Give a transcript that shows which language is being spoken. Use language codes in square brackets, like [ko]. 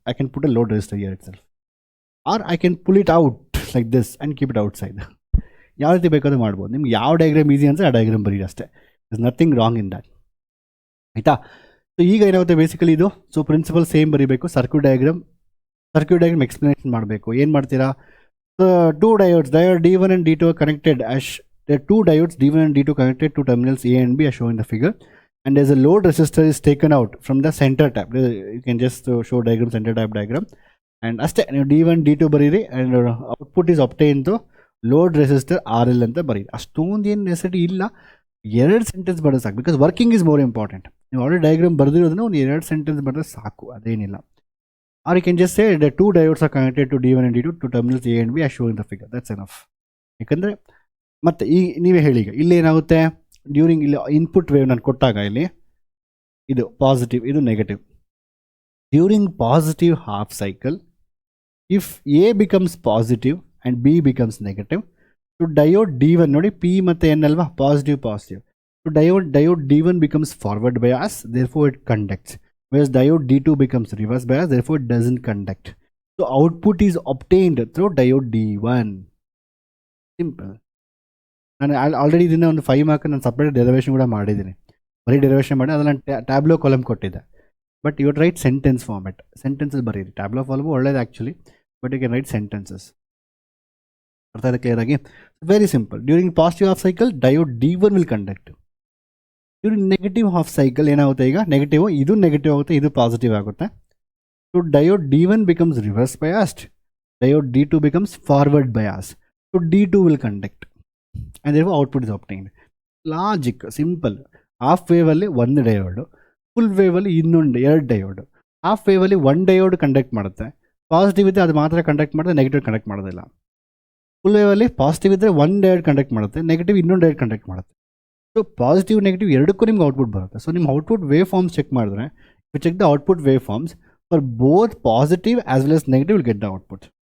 [en] I can put a load resistor here itself, or I can pull it out like this and keep it outside. [kn] ಯಾವ ರೀತಿ ಬೇಕಾದ್ರೂ ಮಾಡ್ಬೋದು. ನಿಮ್ಗೆ ಯಾವ diagram easy ಅಂದರೆ ಆ ಡಯಾಗ್ರಾಮ್ ಬರೀ ಅಷ್ಟೇ. [en] Is nothing wrong in that. [kn] ಆಯಿತಾ? ಸೊ ಈಗ ಏನಾಗುತ್ತೆ ಬೇಸಿಕಲಿ ಇದು, ಸೊ ಪ್ರಿನ್ಸಿಪಲ್ ಸೇಮ್ ಬರೀಬೇಕು. ಸರ್ಕ್ಯೂಟ್ ಡಯಾಗ್ರಾಮ್ ಎಕ್ಸ್ಪ್ಲನೇಷನ್ ಮಾಡಬೇಕು. ಏನು ಮಾಡ್ತೀರಾ? [en] Two diode D1 and D2 are connected as there are two diodes D1 and D2 connected to terminals A and B as shown in the figure, and there's a load resistor is taken out from the center tap. You can just show diagram, center tap diagram, and [kn] ಅಷ್ಟೇ ನೀವು D1 D2 ಬರೀರಿ, [en] and output is obtained to load resistor RL [kn] ಅಂತ ಬರೀರಿ. ಅಷ್ಟೊಂದು ಏನು necessity ಇಲ್ಲ, 2 sentence ಬರೋದು ಸಾಕು. [en] Because working is more important. [kn] ನೀವು ಆಲ್ರೆಡಿ ಡಯಾಗ್ರಾಮ್ ಬರೆದಿರೋದನ್ನ ಒಂದು 2 ಸೆಂಟೆನ್ಸ್ ಬರೆದ್ರೆ ಸಾಕು, ಅದೇನಿಲ್ಲ. [en] Or you can just say the two diodes are connected to D1 and D2 to terminals A and B as shown in the figure. That's enough. [kn] ಯಾಕಂದರೆ ಮತ್ತೆ ನೀವೇ ಹೇಳಿ, ಈಗ ಇಲ್ಲಿ ಏನಾಗುತ್ತೆ, ಡ್ಯೂರಿಂಗ್ ಇಲ್ಲಿ ಇನ್ಪುಟ್ ವೇವ್ ನಾನು ಕೊಟ್ಟಾಗ ಇಲ್ಲಿ ಇದು ಪಾಸಿಟಿವ್, ಇದು negative. [en] during positive half cycle, if A becomes positive and B becomes negative, to diode D1 [kn] ನೋಡಿ, ಪಿ ಮತ್ತು ಎನ್ ಅಲ್ವಾ, [en] Positive. To diode D1 becomes forward bias, therefore it conducts. Whereas diode D2 becomes reverse bias, therefore it doesn't conduct. So output is obtained through diode D1. Simple. [kn] ನಾನು already ಇದನ್ನು ಒಂದು 5 mark ನಾನು separate derivation ಕೂಡ ಮಾಡಿದ್ದೀನಿ. ಬರೀ derivation ಮಾಡಿ ಅದನ್ನು tableau column ಕೊಟ್ಟಿದ್ದೆ. [en] but you write sentence format, sentences [kn] ಬರೀರಿ. [en] tabular column [kn] ಒಳ್ಳೇದು [en] Actually, but you can write sentences. [kn] ಅರ್ಥ ಆಯ್ತಾ ಕ್ಲಿಯರ್ ಆಗಿ? [en] Very simple. [kn] During positive half cycle diode D1 will conduct. During negative half cycle ಏನಾಗುತ್ತೆ, ಈಗ negative, ಇದು negative ಆಗುತ್ತೆ, ಇದು ಪಾಸಿಟಿವ್ ಆಗುತ್ತೆ. [en] So diode D1 becomes reverse biased, diode D2 becomes forward biased. So D2 will conduct and therefore output is obtained. Logic simple. [kn] Half ವೇವಲ್ಲಿ ಒಂದು diode, full ವೇವಲ್ಲಿ ಇನ್ನೊಂದು 2 diode. Half ವೇವಲ್ಲಿ 1 diode conduct ಮಾಡುತ್ತೆ, positive ಇದ್ದರೆ ಅದು ಮಾತ್ರ conduct ಮಾಡುತ್ತೆ, negative conduct ಮಾಡೋದಿಲ್ಲ. Full ವೇವಲ್ಲಿ positive ಇದ್ದರೆ 1 diode conduct ಮಾಡುತ್ತೆ, ನೆಗೆಟಿವ್ ಇನ್ನೊಂದು ಡಯೋಡ್ ಕಂಡಕ್ಟ್ ಮಾಡುತ್ತೆ. ಸೊ ಪಾಸಿಟಿವ್ ನೆಗೆಟಿವ್ ಎರಡಕ್ಕೂ ನಿಮ್ಗೆ ಔಟ್ಪುಟ್ ಬರುತ್ತೆ. ಸೊ ನಿಮ್ಮ ಔಟ್ಪುಟ್ ವೇವ್ ಫಾರ್ಮ್ಸ್ ಚೆಕ್ ಮಾಡಿದ್ರೆ, [en] You check the output wave forms for both positive as well as negative will get the output.